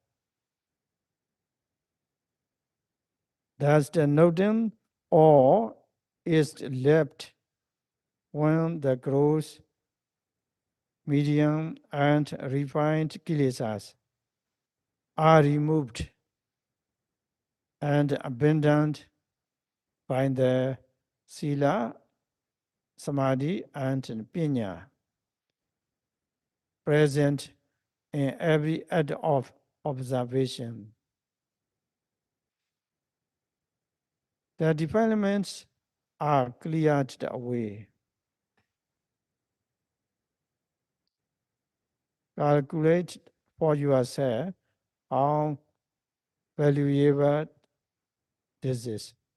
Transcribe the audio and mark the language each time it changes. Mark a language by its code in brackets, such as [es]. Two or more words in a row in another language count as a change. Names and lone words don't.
[en] Thus the noten or is left when the gross, medium, and refined kilesas are removed and abandoned by the sila, samadhi, and pinya present in every act of observation. The defilements are cleared away. Calculate for yourself how valuable this is.